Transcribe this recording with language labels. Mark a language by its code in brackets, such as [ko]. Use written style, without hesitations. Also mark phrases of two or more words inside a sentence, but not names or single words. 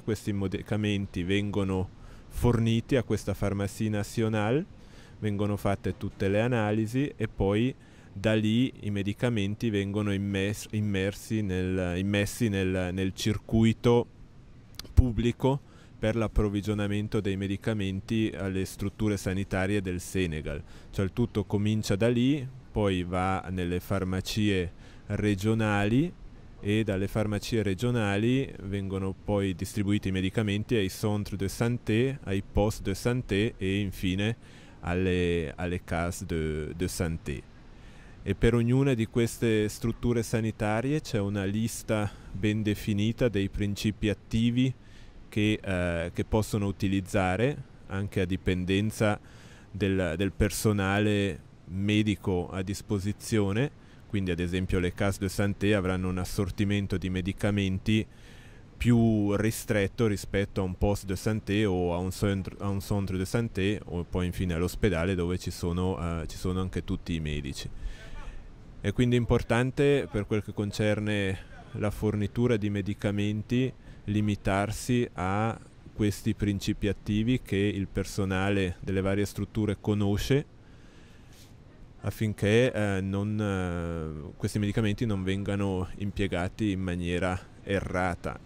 [it] Questi medicamenti vengono forniti a questa farmacia nazionale, vengono fatte tutte le analisi e poi da lì i medicamenti vengono immessi nel circuito pubblico per l'approvvigionamento dei medicamenti alle strutture sanitarie del Senegal. Cioè il tutto comincia da lì, poi va nelle farmacie regionali e dalle farmacie regionali vengono poi distribuiti i medicamenti ai [fr] centres de santé, [it] ai [fr] postes de santé [it] e infine alle [fr] case de santé. [it] E per ognuna di queste strutture sanitarie c'è una lista ben definita dei principi attivi che possono utilizzare anche a dipendenza del personale medico a disposizione. Quindi ad esempio le [fr] case de santé [it] avranno un assortimento di medicamenti più ristretto rispetto a un [fr] poste de santé [it] o a un [fr] centre de santé [it] o poi infine all'ospedale dove ci sono anche tutti i medici. È quindi importante, per quel che concerne la fornitura di medicamenti, limitarsi a questi principi attivi che il personale delle varie strutture conosce, affinché questi medicamenti non vengano impiegati in maniera errata.